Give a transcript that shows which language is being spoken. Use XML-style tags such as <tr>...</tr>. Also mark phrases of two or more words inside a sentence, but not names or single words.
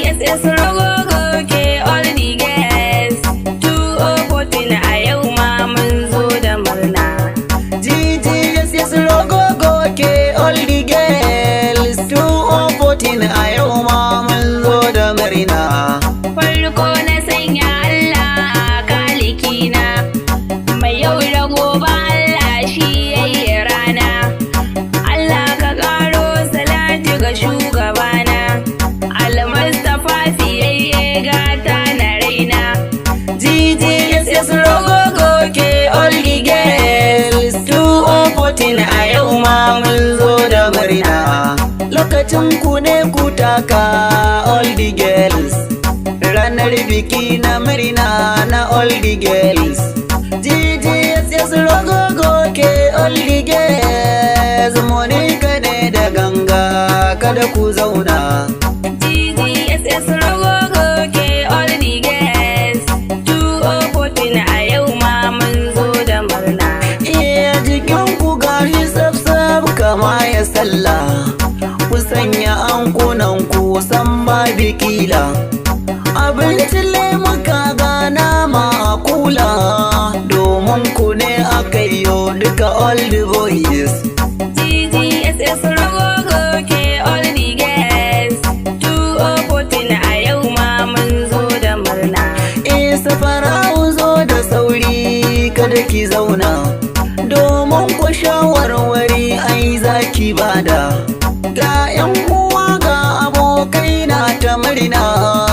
<ha>GGSS Rogogo ke</ha> <en>all the girls</en> <ha>2014 a yau ma mun zo da murna. GGSS Rogogo ke</ha> <en>all the girls</en> <ha>2014 a yau ma mun zo da murna. Farko na sanya Allah a kalikina, mai yau da gobe Allah shi yayi rana. Allah ka karo salati ga shugabana, Al-Mustapha fiyayye gata na raina. GGSS Rogogo ke</ha> <en>all the girls</en> <ha>2014 a yau ma mun zo da murna. Lokacin ku ne ku taka</ha> <en>all the girls,</en> <ha>ranar biki na murna na</ha> <en>all the girls.</en> <ha>GGSS Rogogo ke</ha> <en>all the girls,</en> <ha>Monica ne da ganga kada ku zauna. GGSS Rogogo ke</ha> <en>all the girls</en> <ha>2014 a yau ma mun zo da murna. Iya jikin ku gashi sab kama ya sallah, ku sanya ankunan ku san ba bikila. Abincin lemuka ga nama a kula, domin ku ne aka yo duka</ha> <en>all the boys.</en> <ha>GGSS Rogogo ke</ha> <en>all the girls</en> <ha>2014 a yau ma mun zo da murna. Safara'u zo da sauri kada ki zauna, domin ku shawarwari ai zaki bada. Ga 'yan uwa ga abokai na ta murna,</ha>